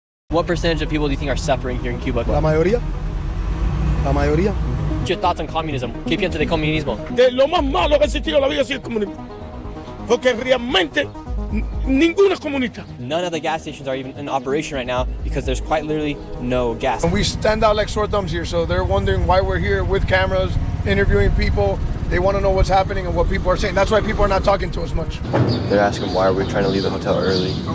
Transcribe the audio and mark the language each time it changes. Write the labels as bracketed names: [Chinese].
[English] What percentage of people do you think are suffering here in Cuba? [Spanish] La mayoría. La mayoría. [English] What's your thoughts on communism? [Spanish] ¿Qué piensa de comunismo? De lo más malo que ha existido en la vida ha sido el comunismo. Porque realmente ninguno es comunista. [English] None of the gas stations are even in operation right now because there's quite literally no gas. And we stand out like sore thumbs here, so they're wondering why we're here with cameras, interviewing people. They want to know what's happening and what people are saying. That's why people are not talking to us much. They're asking why are we trying to leave the hotel early.